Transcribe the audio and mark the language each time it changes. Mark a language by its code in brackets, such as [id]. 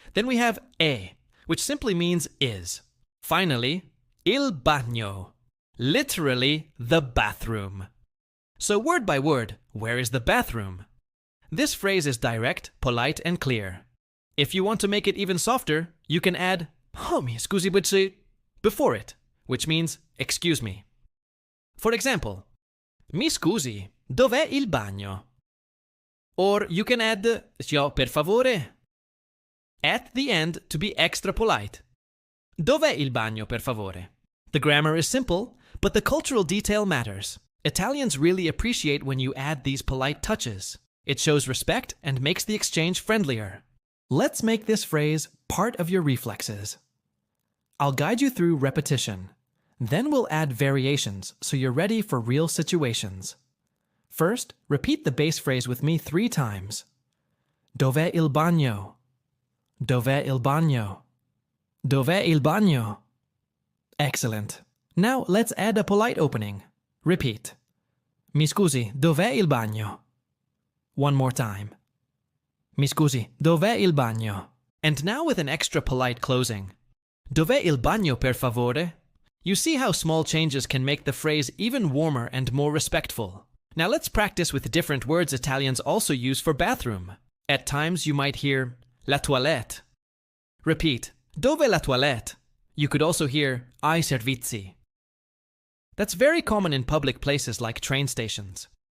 [en] Then we have e, which simply means is. Finally, il bagno, literally the bathroom. So word by word, where is the bathroom? This phrase is direct, polite, and clear. If you want to make it even softer, you can add "Oh, mi scusi, before it, which means excuse me. [it] For example, "Mi scusi, dov'è il bagno?" [en] Or you can add per favore at the end to be extra polite. [it] Dov'è il bagno, per favore? [en] The grammar is simple, but the cultural detail matters. Italians really appreciate when you add these polite touches. It shows respect and makes the exchange friendlier. Let's make this phrase part of your reflexes. I'll guide you through repetition. Then we'll add variations so you're ready for real situations. First, repeat the base phrase with me 3 times. [it] Dov'è il bagno? Dov'è il bagno? Dov'è il bagno? Excellent. [en] Now let's add a polite opening. [it] Repeat. Mi scusi, dov'è il bagno? One more time. Mi scusi, dov'è il bagno? [en] And now with an extra polite closing. [it] Dov'è il bagno, per favore? [en] You see how small changes can make the phrase even warmer and more respectful. Now let's practice with different words Italians also use for bathroom. At times you might hear la toilette. Repeat, dove la toilette? You could also hear ai servizi. That's very common in public places like train stations.